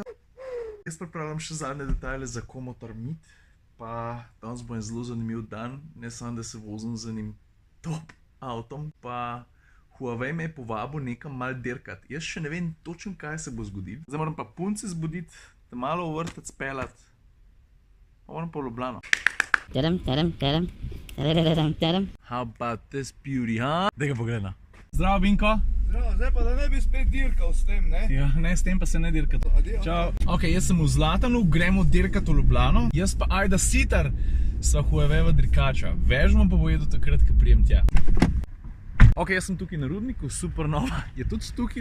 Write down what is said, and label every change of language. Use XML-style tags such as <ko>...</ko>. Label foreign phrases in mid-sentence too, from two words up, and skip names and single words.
<sl>Jaz pripravljam še zadnje detajle za Komotor Meet, pa danes bo en zelo zanimiv dan, ne samo da se vozim z enim top avtom, pa Huawei me je povabil nekam mal dirkat. Jaz še ne vem točno, kaj se bo zgodilo. Zdaj moram pa punce zbuditi, da malo v vrtec peljat, pa moram pa v Ljubljano.</sl> <en>How about this beauty, huh?</en> <sl>Daj ga pogledam. Zdravo, Binko. Zdravo, zdaj pa da ne bi spet dirkal s tem, ne? Ja, ne, s tem pa se ne dirkat. Adijo. Čau. Ok, jaz sem v Zlatanu, gremo dirkat v Ljubljano. Jaz pa Ajda Sitar sva Huawei-va dirkača. Vežmo pa bo jedu takrat, ko prijem tja. Ok, jaz sem tukaj na Rudniku, Supernova je tudi tukaj.</sl>